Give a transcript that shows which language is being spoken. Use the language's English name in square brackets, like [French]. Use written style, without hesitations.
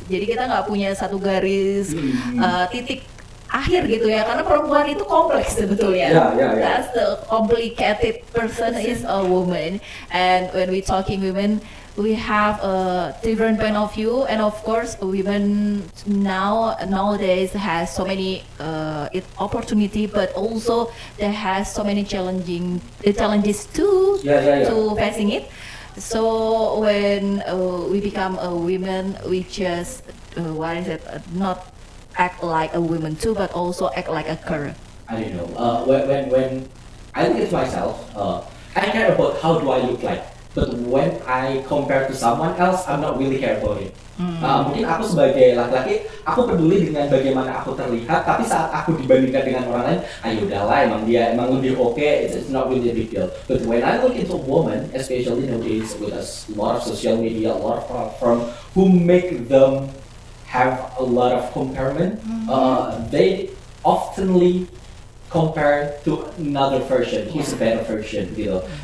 [Indonesian] Jadi kita nggak punya satu garis titik akhir gitu ya, karena perempuan itu kompleks sebetulnya. [English] That's the complicated person is a woman, and when we talking women, we have a different point of view, and of course women nowadays has so many opportunity, but also they has so many challenges too to facing it. So when we become a woman, we just not act like a woman too, but also act like a girl. I don't know. When I look at myself, I care about how do I look like. But when I compare to someone else, I'm not really care about it. [Indonesian] Mungkin aku sebagai laki-laki, aku peduli dengan bagaimana aku terlihat. Tapi saat aku dibandingkan dengan orang lain, ayo udahlah, emang lebih oke. [English] It's not really a big deal. But when I look into a woman, especially nowadays with a lot of social media, a lot of platform who make them have a lot of comparison, they oftenly compare to another version, who's a better version, [Indonesian] gitu.